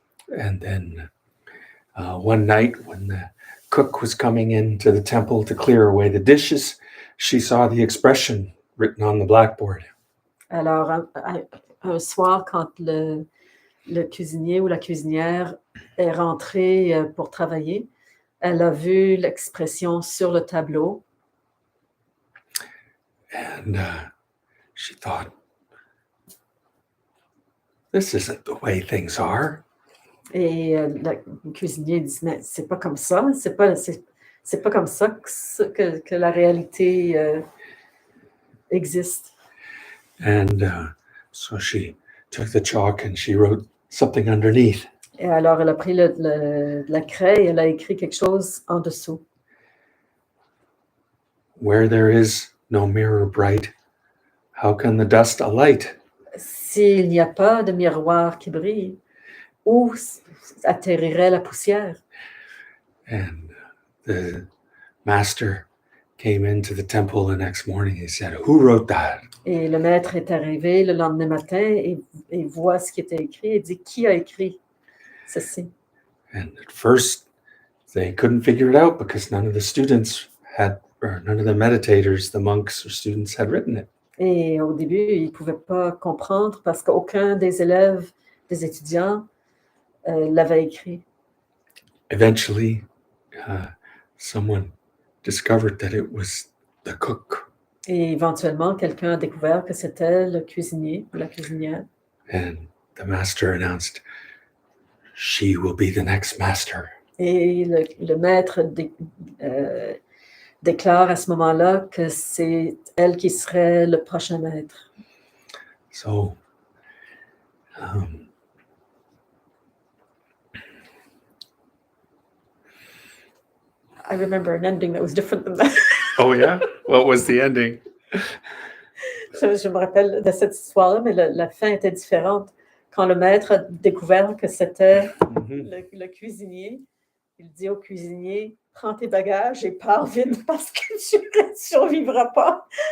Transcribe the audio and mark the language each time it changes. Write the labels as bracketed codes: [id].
[en] And then one night when the cook was coming into the temple to clear away the dishes, she saw the expression written on the blackboard. [fr] Alors, un soir, quand le cuisinier ou la cuisinière est rentré pour travailler, elle a vu l'expression sur le tableau. [en] And she thought, this isn't the way things are. [fr] Et le cuisinier dit, mais c'est pas comme ça, c'est pas comme ça que la réalité existe. [en] And so she took the chalk and she wrote something underneath. [fr] Et alors, elle a pris la craie et elle a écrit quelque chose en dessous. [en] Where there is no mirror bright, how can the dust alight? [fr] S'il n'y a pas de miroir qui brille, où atterrirait la poussière? [en] And the master came into the temple the next morning. He said, who wrote that? [fr] Et le maître est arrivé le lendemain matin et voit ce qui était écrit et dit, qui a écrit ceci? [en] And at first, they couldn't figure it out because none of the students had, or none of the meditators, the monks or students had written it. [fr] Et au début, ils ne pouvaient pas comprendre parce qu'aucun des élèves, des étudiants, l'avait écrit. [en] Eventually, someone discovered that it was the cook. [fr] Et éventuellement, quelqu'un a découvert que c'était le cuisinier ou la cuisinière. [en] And the master announced, she will be the next master. [fr] Et le maître déclare à ce moment-là que c'est elle qui serait le prochain maître. [en] So, I remember an ending that was different than that. oh yeah? What was the ending? [fr] Je me rappelle de cette histoire-là, mais la fin était différente. Quand le maître a découvert que c'était le cuisinier, il dit au cuisinier, prends tes bagages et pars vite parce que tu ne survivras pas.